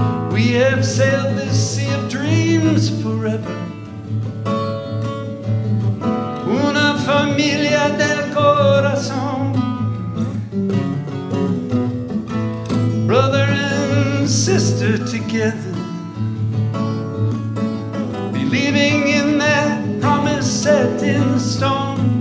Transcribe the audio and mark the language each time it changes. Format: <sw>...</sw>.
<en>We have sailed this sea of dreams forever.</en> <es>Una familia del corazón.</es> <en>Brother and sister together, believing in that promise set in stone.</en>